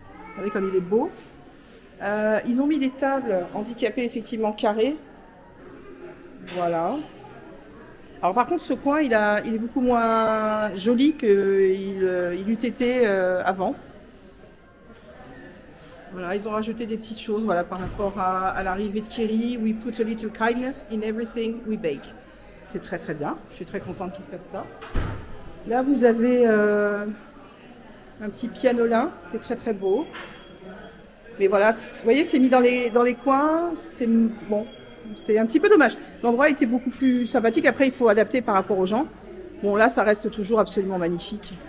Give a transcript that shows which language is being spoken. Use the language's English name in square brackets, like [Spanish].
[French] Regardez comme il est beau. Ils ont mis des tables handicapées, effectivement, carrées. Voilà. Alors par contre, ce coin, il est beaucoup moins joli qu'il eût été avant. Voilà, ils ont rajouté des petites choses, voilà, par rapport à l'arrivée de Kiri. [English] We put a little kindness in everything we bake. [French] C'est très très bien. Je suis très contente qu'ils fassent ça. Là, vous avez un petit pianolin qui est très très beau. Mais voilà, vous voyez, c'est mis dans les coins. C'est bon, c'est un petit peu dommage. L'endroit était beaucoup plus sympathique. Après, il faut adapter par rapport aux gens. Bon, là, ça reste toujours absolument magnifique.